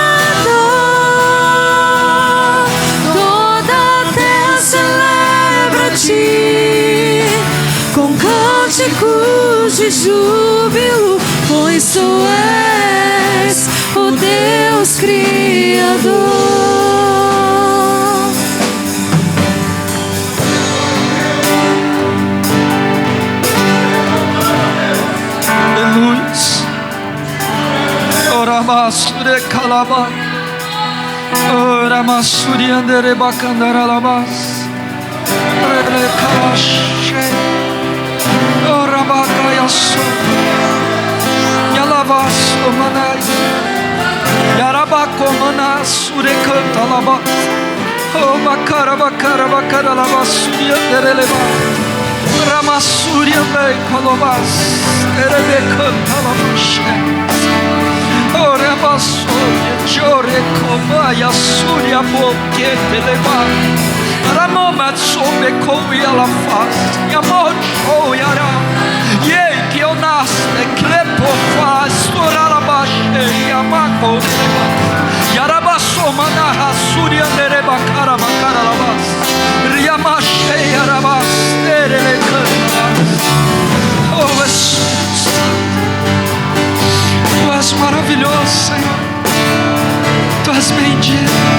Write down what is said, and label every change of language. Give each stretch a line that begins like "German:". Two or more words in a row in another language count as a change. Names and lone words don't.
Portuguese: Toda a terra celebra-te com cânticos de júbilo, pois tu és o Deus Criador. Aleluia. Oramasure kalaba. Oramasuri andere bakandaralabas. Rele kalashe. Orabakayasu. Yalavas omanai. Yarabakomanas urekantalaba. Oh bakara bakara bakara lavasuri andere leba. Ramasuri andere kolobas. Erebekantalabashe. Ora basoria, chore comaya suria boquete leva. Ramoma sobe com ela faz. Yamor oh yara. Ye que eu nasce crepo faz. Ora la baixe yamako leva. Yarabasoma na rasuria dereba cara macara lavas. Riamache yarabas erele cantas. Oh Jesus. Tu és maravilhoso, Senhor. Tu és bendito.